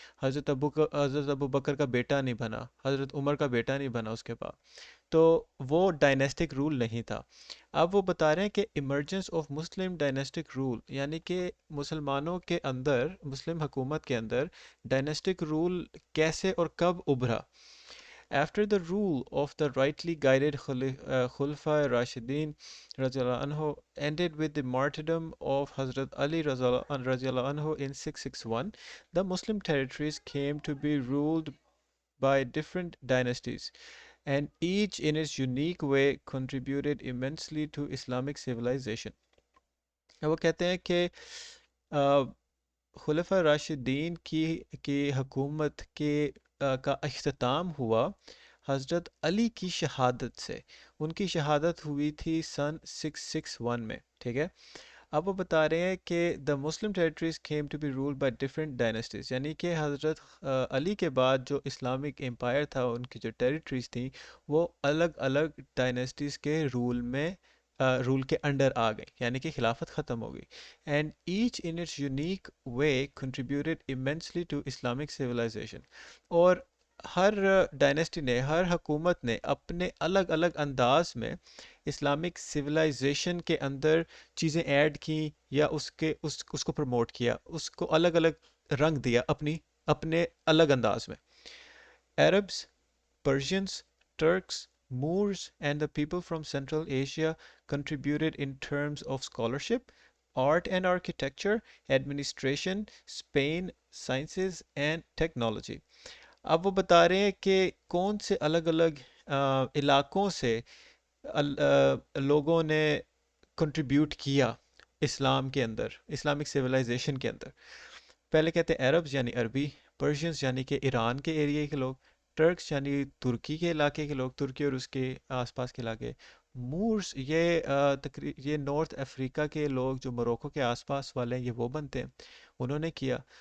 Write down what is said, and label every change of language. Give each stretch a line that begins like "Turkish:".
Urdu: حضرت ابو بکر کا بیٹا نہیں بنا، حضرت عمر کا بیٹا نہیں بنا اس کے بعد. تو وہ ڈائنیسٹک رول نہیں تھا. اب وہ بتا رہے ہیں کہ ایمرجنس آف مسلم ڈائنیسٹک رول، یعنی کہ مسلمانوں کے اندر، مسلم حکومت کے اندر ڈائنیسٹک رول کیسے اور کب ابھرا.
English: After the rule of the rightly guided Khulafai Rashidin radiallahu anhu ended with the martyrdom of Hazrat Ali radiallahu anhu in 661, the Muslim territories came to be ruled by different dynasties, and each in its unique way contributed immensely to Islamic civilization.
Urdu: وہ کہتے ہیں کہ خلفۂ راشدین کی حکومت کا اختتام ہوا حضرت علی کی شہادت سے. ان کی شہادت ہوئی تھی سن 661 میں، ٹھیک ہے. اب وہ بتا رہے ہیں کہ
English: the Muslim territories came to be rule by different dynasties,
Urdu: یعنی کہ حضرت علی کے بعد جو اسلامک امپائر تھا، ان کی جو ٹیریٹریز تھیں وہ الگ الگ ڈائنیسٹیز کے رول کے انڈر آ گئی، یعنی کہ خلافت ختم ہو گئی.
English: And each in its unique way contributed immensely to Islamic civilization.
Urdu: اور ہر ڈائنیسٹی نے، ہر حکومت نے اپنے الگ الگ انداز میں اسلامک سویلائزیشن کے اندر چیزیں ایڈ کی، یا اس کو پروموٹ کیا، اس کو الگ الگ رنگ دیا اپنے الگ انداز میں.
English: Arabs, Persians, Turks, Moors, and the people from Central Asia contributed in terms of scholarship, art and architecture, administration, Spain, sciences and technology.
Urdu: اب وہ بتا رہے ہیں کہ کون سے الگ الگ علاقوں سے لوگوں نے کنٹریبیوٹ کیا اسلام کے اندر، اسلامک سویلائزیشن کے اندر. پہلے کہتے ہیں عربز یعنی عربی، پرشینز یعنی کہ ایران کے ایریے کے لوگ، ٹرکس یعنی ترکی کے علاقے کے لوگ، ترکی اور اس کے آس پاس کے علاقے، مورز یہ نارتھ افریقہ کے لوگ جو موروکو کے آس پاس والے ہیں، یہ وہ بنتے ہیں، انہوں نے کیا.